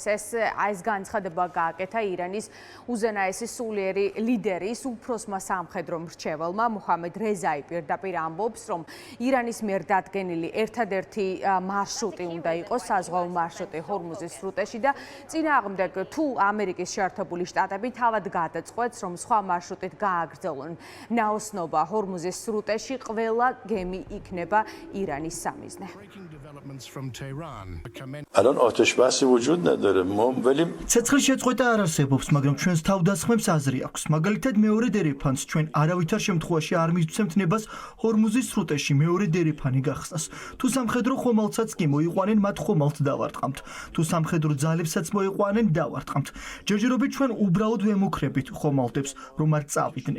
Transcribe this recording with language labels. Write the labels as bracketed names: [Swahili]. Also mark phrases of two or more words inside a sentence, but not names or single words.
[Georgian] ეს განცხადება გააკეთა ირანის უზენაესი სულიერი ლიდერის უფროსმა სამხედრო მრჩეველმა მუჰამედ რეზაი პირდაპირ ამბობს, რომ ირანის მიერ დადგენილი ერთადერთი მარშრუტი უნდა იყოს საზღვაო მარშრუტი ჰორმუზის სრუტეში და წინააღმდეგ თუ ამერიკის შეერთებული შტატები თავად გადაწყვეტს, რომ სხვა მარშრუტით გააგრძელონ ნაოსნობა ჰორმუზის სრუტეში, ყველა გემი იქნება ირანული სამიზნე. [Persian] الان آتش بسی وجود نداره ما ولی [Georgian] ცეცხლის შეწყვეტა არ არსებობს, მაგრამ ჩვენს თავდასხმებს აზრი აქვს. მაგალითად, მეორე დერეფანს ჩვენ არავითარ შემთხვევაში არ მისცემთ ნებას ჰორმუზის სრუტეში მეორე დერეფანი გახსნას. თუ სამხედრო ხომალდსაც კი მოიყვანენ, მათ ხომალდს დავარტყამთ. თუ სამხედრო ძალებსაც მოიყვანენ, დავარტყამთ. ჯერჯერობით ჩვენ უბრალოდ ვემუქრებით ხომალდებს, რომ არ წავიდნენ.